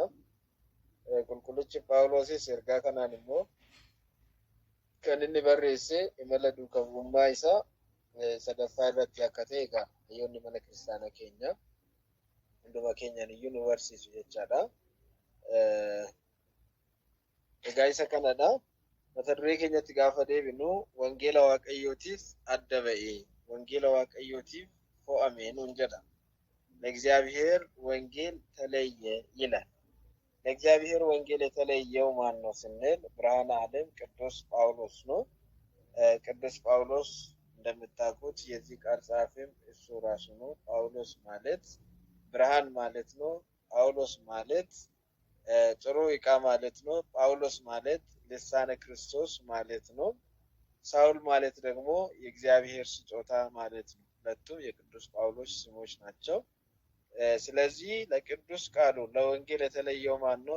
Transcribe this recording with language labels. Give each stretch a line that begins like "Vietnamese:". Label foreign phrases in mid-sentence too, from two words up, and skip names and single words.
Oromo: Qulqullichi Phaawulosis ergaa kanaan immoo kan inni barreesse imala duukaa bu'ummaa isaa sadaffaa irratti akka ta'e egaa hayyoonni mana kiristaanaa keenya hunduma keenyaan iyyuu nu barsiisu jechaadha. Egaa isa kanadha. Mata duree keenyatti gaafa deebinu wangeela Waaqayyootiif adda ba'e, wangeela Waaqayyootiif fo'ame nuun jedha.
Amharic: ለእግዚአብሔር ወንጌል ተለየ ይላል። ለእግዚአብሔር ወንጌል የተለየው ማን ነው ስንል ብርሃነ ዓለም ቅዱስ ጳውሎስ ነው። ቅዱስ ጳውሎስ እንደምታውቁት የዚህ ቃል ጸሐፊም እሱ ራሱ ነው። ጳውሎስ ማለት ብርሃን ማለት ነው። ጳውሎስ ማለት ጥሩ ዕቃ ማለት ነው። ጳውሎስ ማለት ልሳነ ክርስቶስ ማለት ነው። ሳውል ማለት ደግሞ የእግዚአብሔር ስጦታ ማለት ነው። ሁለቱም የቅዱስ ጳውሎስ ስሞች ናቸው። ስለዚህ ለቅዱስ ቃሉ ለወንጌል የተለየው ማን ነው?